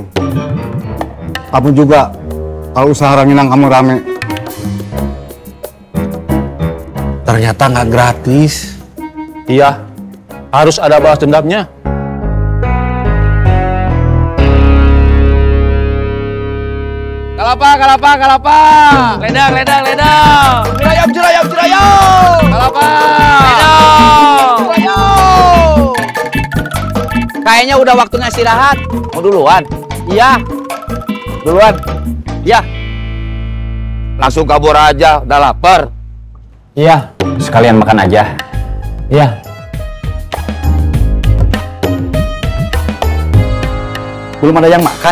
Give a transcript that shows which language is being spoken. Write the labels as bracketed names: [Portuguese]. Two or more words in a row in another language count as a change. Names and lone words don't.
[Indonesian] Kamu juga, kalau usaha ranginang kamu rame. Ternyata nggak gratis. Iya, harus ada balas dendamnya. [Sundanese] Kalapa. Ledang. Jurayam. Kalapa. Ledang. [Indonesian] Kayaknya udah waktunya istirahat. Mau duluan? Iya. Duluan. Iya. Langsung kabur aja, udah lapar. Iya, sekalian makan aja. Iya. Belum ada yang makan.